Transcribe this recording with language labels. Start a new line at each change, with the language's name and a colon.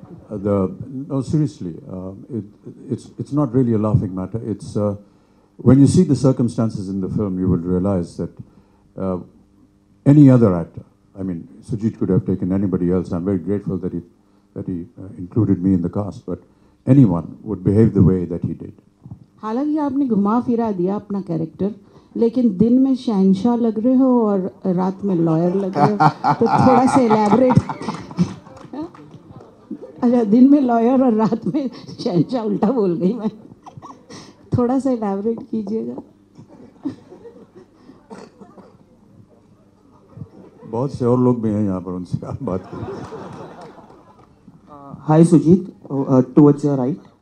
English: No, seriously, it's not really a laughing matter. It's when you see the circumstances in the film, you will realize that any other actor I mean, Sujit could have taken anybody else. I'm very grateful that he included me in the cast, but anyone would behave the way that he did.
Hindi: हालांकि आपने घुमा फिरा दिया अपना character, लेकिन दिन में शहंशाह लग रहे हो और रात में लॉयर लग रहे हो, तो थोड़ा सा एलैबोरेट। अच्छा, दिन में लॉयर और रात में शहंशाह, उल्टा बोल गई मैं, थोड़ा सा एलैबोरेट कीजिएगा। बहुत से और लोग भी हैं यहाँ पर, उनसे आप बात करें।
English: Hi Sujit, towards your right.